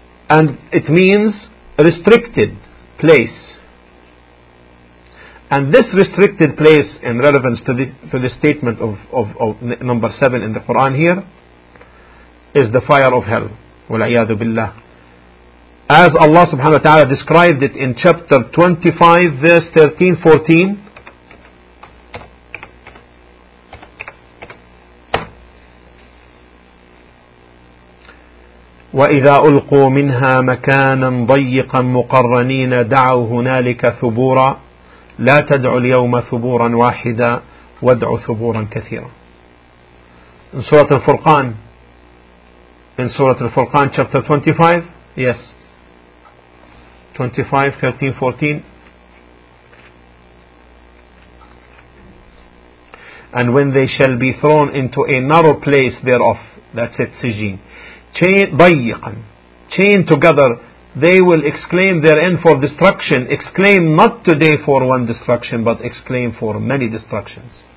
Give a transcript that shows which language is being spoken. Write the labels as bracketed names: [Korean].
[English] And it means restricted place. And this restricted place, in relevance to the statement of number 7 in the Quran here, is the fire of hell. [Arabic] وَالْعِيَادُ بِاللَّهِ. [English] As Allah subhanahu wa ta'ala described it in chapter 25, verse 13-14, [Arabic] وَإِذَا أُلْقُوا مِنْهَا مَكَانًا ضَيِّقًا مُقَرَّنِينَ دَعَوْا هُنَالِكَ ثُبُورًا لا تدعوا اليوم ثبورا واحدا وادعوا ثبورا كثيرا. [English] In Surah Al-Furqan, in Surah Al-Furqan chapter 25, yes, 25, 13, 14, and when they shall be thrown into a narrow place thereof, that's it, Sijin, chained together, they will exclaim therein for destruction, exclaim not today for one destruction, but exclaim for many destructions.